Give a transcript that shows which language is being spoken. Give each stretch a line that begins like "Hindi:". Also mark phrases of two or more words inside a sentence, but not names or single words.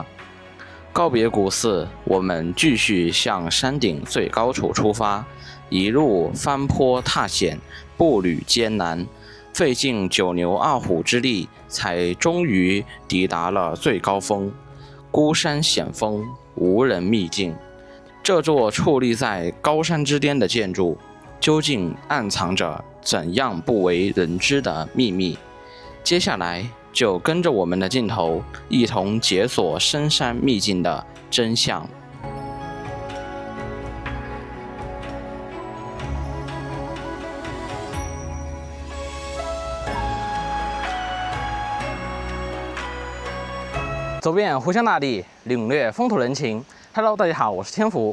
Chinese: 告別古寺，我們繼續向山頂最高處出發，一路翻坡踏險，步履艱難，費盡9牛2虎之力，才終於抵達了最高峰。孤山險峰，無人秘境。這座矗立在高山之巔的建築，究竟暗藏着怎樣不為人知的秘密？接下來就跟着我們的鏡頭，一同解鎖深山秘境的真相。走遍湖湘大地，領略風土人情。Hello， 大家好，我是天福。